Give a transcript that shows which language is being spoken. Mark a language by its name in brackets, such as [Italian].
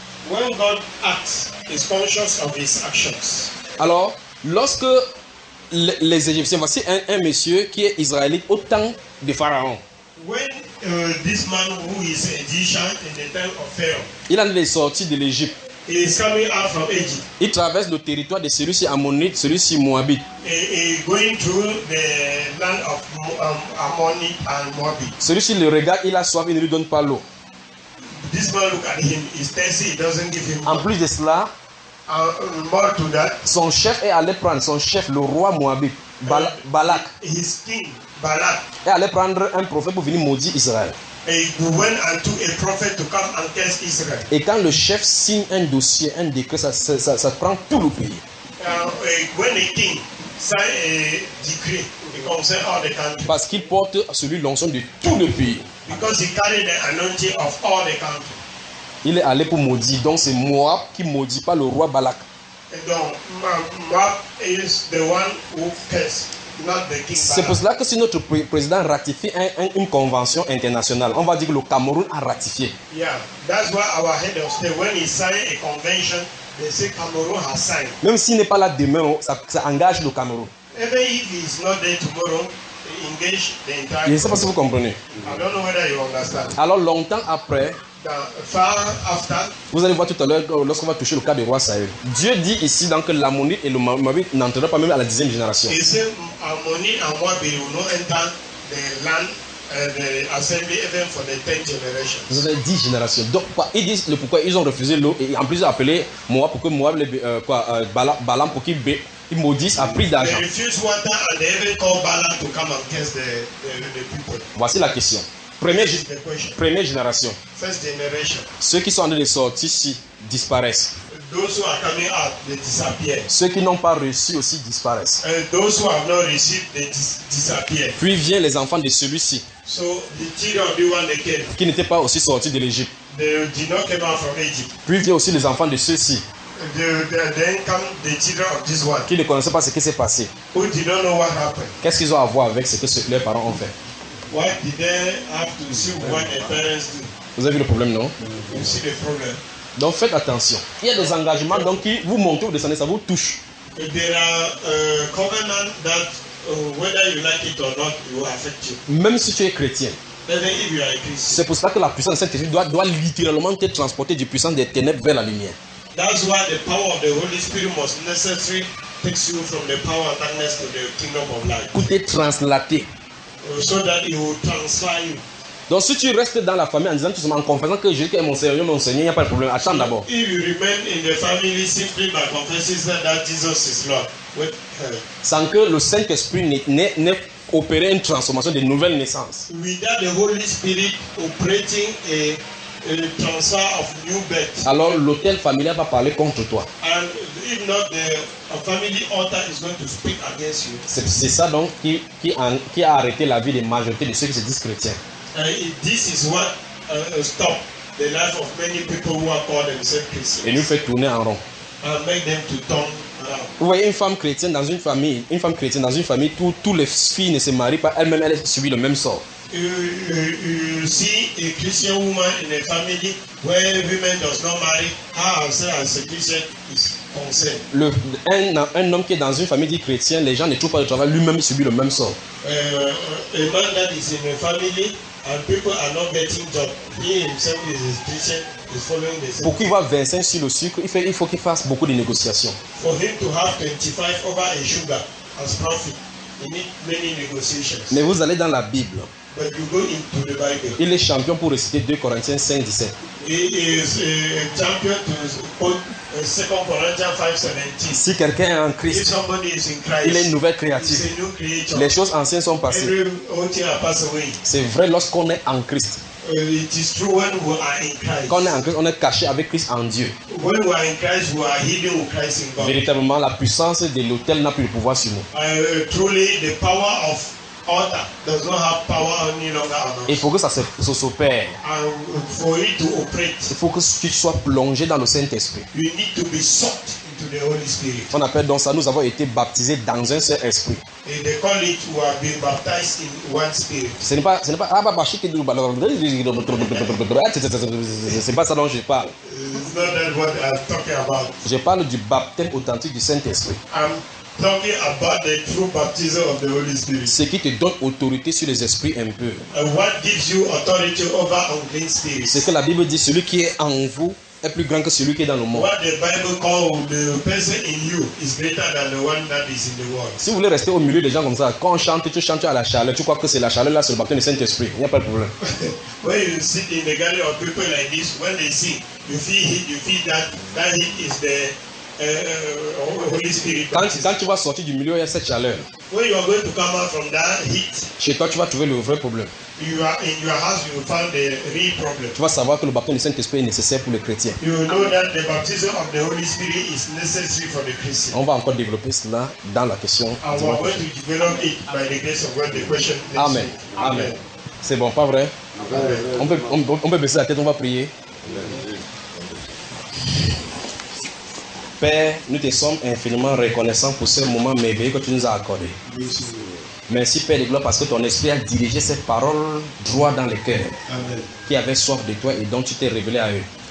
[English] When God acts, he's conscious of his actions. [French] Alors, lorsque les Égyptiens, voici un monsieur qui est israélite au temps de Pharaon. [English] When this man who is Egyptian in the time of Pharaoh, [French] il en est sorti de l'Égypte. [English] He is coming out from Egypt. [French] Il traverse le territoire de celui-ci Ammonite, celui-ci Moabite. [English] He is going through the land of Ammonite and Moabite. [French] Celui-ci le regarde, il a soif, il ne lui donne pas l'eau. [English] This man look at him, he's thirsty, he doesn't give him [French] en plus de cela, [English] more to that, [French] son chef est allé prendre, son chef, le roi Moabite, Balak. [English] His king, Balak, [French] est allé prendre un prophète pour venir maudire Israël. [English] He went and took a prophet to come and curse Israel. [French] Et quand le chef signe un dossier, un décret, ça prend tout le pays. [English] When a king signs a decree, it concerns all the country. [French] Parce qu'il porte celui l'onction de tout le pays. [English] Because he carried the anointing of all the country. [French] Il est allé pour maudire. Donc c'est Moab qui maudit pas le roi Balak. [English] And donc Moab is the one who cursed, not the king. [French] C'est pour cela que si notre président ratifie une convention internationale, on va dire que le Cameroun a ratifié. [English] Yeah, that's why our head of state, when he signed a convention, they say Cameroon has signed. [French] Même s'il n'est pas là demain, ça engage le Cameroun. [English] Even if he's not there tomorrow. Engage the [French] entire. Je sais pas si vous comprenez. [English] I don't know whether you understand. [French] Alors longtemps après, [English] far after, [French] vous allez voir tout à l'heure lorsqu'on va toucher le cas du roi Saül. Dieu dit ici donc que l'Ammonite et le Moabite n'entreront pas même à la dixième génération. [English] L'Ammonite et Moabite will not enter the land and the assembly even for the 10 generations. [French] Vous avez 10 générations. Donc ils disent le pourquoi ils ont refusé l'eau et en plus ils ont appelé Moab pour que Moab Balaam pour qu'il bée. Ils maudissent à prix d'argent. [English] They refuse water and they even call Balaam to come and curse the people. [French] Voici la question. Première génération. [English] First generation. [French] Ceux qui sont en train de sortir ici disparaissent. [English] Those who are coming out, they disappear. [French] Ceux qui n'ont pas reçu aussi disparaissent. [English] Those who have not received, they disappear. [French] Puis viennent les enfants de celui-ci. [English] So the children of the one they came. [French] Qui n'étaient pas aussi sortis de l'Égypte. [English] They did not come out from Egypt. [French] Puis viennent aussi les enfants de ceux-ci. [English] Then come the children of this one. [French] Qui ne connaissent pas ce qui s'est passé. [English] Who did not know what happened. [French] Qu'est-ce qu'ils ont à voir avec ce que leurs parents ont fait. [English] Why did they have to see what their parents do? [French] Vous avez vu le problème, non? [English] You see the problem. [French] Donc faites attention. Il y a des engagements donc qui vous montent ou descendez, ça vous touche. [English] There are covenants that whether you like it or not, it will affect you. [French] Même si tu es chrétien. [English] Even if you are a Christian. [French] C'est pour cela que la puissance de Saint-Esprit doit littéralement te transporter du puissant des ténèbres vers la lumière. [English] That's why the power of the Holy Spirit must necessarily take you from the power of darkness to the kingdom of light. [French] Coûter translater. [English] So that it will transfer you. [French] Donc si tu restes dans la famille en disant tout simplement en confessant que Jésus est mon Seigneur, il n'y a pas de problème. Attends d'abord. [English] If you remain in the family simply by confessing that Jesus is Lord. [French] Sans que le Saint-Esprit n'ait opéré une transformation de nouvelle naissance. [English] Without the Holy Spirit operating a transfer of new birth. [French] Alors l'hôtel familial va parler contre toi. [English] And if not, the family altar is going to speak against you. [French] C'est ça donc qui a arrêté la vie de la majorité de ceux qui se disent chrétiens. [English] This is what stopped the life of many people who are called themselves Christians. [French] Et nous fait tourner en rond. [English] And make them to turn around. [French] Vous voyez une femme chrétienne dans une famille, où toutes les filles ne se marient pas, elle-même elle subit le même sort. [English] You see a Christian woman in a family where women does not marry, how ourselves as a Christian is concerned. [French] Un homme qui est dans une famille dit chrétien, les gens ne trouvent pas de travail, lui-même subit le même sort. [English] A man that is in a family and people are not getting job, he himself is a Christian, is following the same. [French] Pour qu'il voit 25 sur le sucre, il faut qu'il fasse beaucoup de négociations. [English] For him to have 25 over a sugar as profit, he needs many negotiations. [French] Mais vous allez dans la Bible. [English] But you go into the Bible. [French] Il est champion pour réciter 2 Corinthiens 5, 17. [English] He is a champion to quote 2 Corinthiens 5, 17. [French] Si quelqu'un est en Christ, [English] if somebody is in Christ, [French] il est une nouvelle créature. [English] He's a new creature. [French] Les choses anciennes sont passées. C'est vrai lorsqu'on est en Christ. [English] It is true when we are in Christ. [French] Quand on est en Christ, on est caché avec Christ en Dieu. [English] When we are in Christ, we are hidden with Christ in God. [French] Véritablement, la puissance de l'autel n'a plus le pouvoir sur nous. [English] Truly, the power of altar does not have power any longer on us. [French] Il faut que ça se s'opère. [English] For it to operate, [French] il faut que tu sois plongé dans le Saint-Esprit. [English] You need to be soaked into the Holy Spirit. [French] On appelle donc ça, nous avons été baptisés dans un seul esprit. [English] And they call it we have been baptized in one spirit. [French] C'est pas ça dont je parle. [English] It's not that what I'm talking about. [French] Je parle du baptême authentique du Saint-Esprit. [English] I'm talking about the true baptism of the Holy Spirit. [French] Ce qui te donne autorité sur les esprits un peu. [English] What gives you authority over unclean spirits? [French] C'est que la Bible dit celui qui est en vous est plus grand que celui qui est dans le monde. [English] What the Bible called the person in you is greater than the one that is in the world. [French] Si vous voulez rester au milieu des gens comme ça, quand on chante, tu chantes à la chaleur, tu crois que c'est la chaleur là sur le baptême du Saint-Esprit. Il n'y a pas de problème. [English] When you sit in the gallery of people like this, when they sing, you feel that heat is the Holy Spirit. [French] Quand tu vas sortir du milieu, il y a cette chaleur. [English] When you are going to come out from that heat, [French] chez toi, tu vas trouver le vrai problème. [English] You are in your house, you will find the real problem. [French] Tu vas savoir que le baptême du Saint-Esprit est nécessaire pour le chrétien. [English] You will know that the baptism of the Holy Spirit is necessary for the Christian. [French] On va encore développer cela dans la question. [English] And we are going to develop it by the grace of God, the question. [French] Amen. Amen. C'est bon, pas vrai? Amen. On peut baisser la tête, on va prier. Père, nous te sommes infiniment reconnaissants pour ce moment merveilleux que tu nous as accordé. Merci Père de gloire parce que ton esprit a dirigé cette parole droit dans les cœurs qui avaient soif de toi et dont tu t'es révélé à eux.